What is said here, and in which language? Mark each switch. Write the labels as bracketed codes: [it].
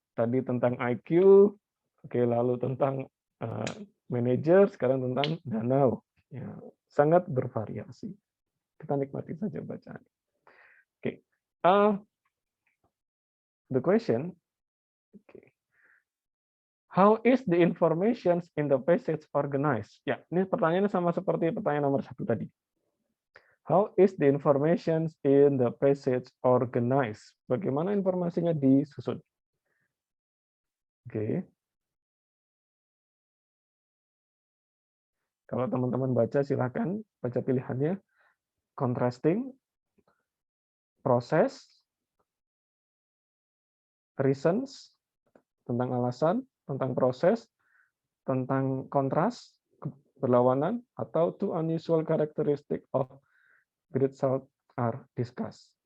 [id] Tadi tentang IQ, oke, lalu tentang manager, sekarang tentang danau. Ya, sangat bervariasi. Kita nikmati saja bacaan. [en] Oke, the question. Okay. How is the information in the passage organized? [id] Ya, ini pertanyaannya sama seperti pertanyaan nomor 1 tadi. [en] How is the information in the passage organized? [id] Bagaimana informasinya disusun? Oke. Kalau teman-teman baca, silakan baca pilihannya. Contrasting, proses, reasons, tentang alasan, tentang proses, tentang kontras, berlawanan, atau [en] two unusual characteristic of great salt are discussed.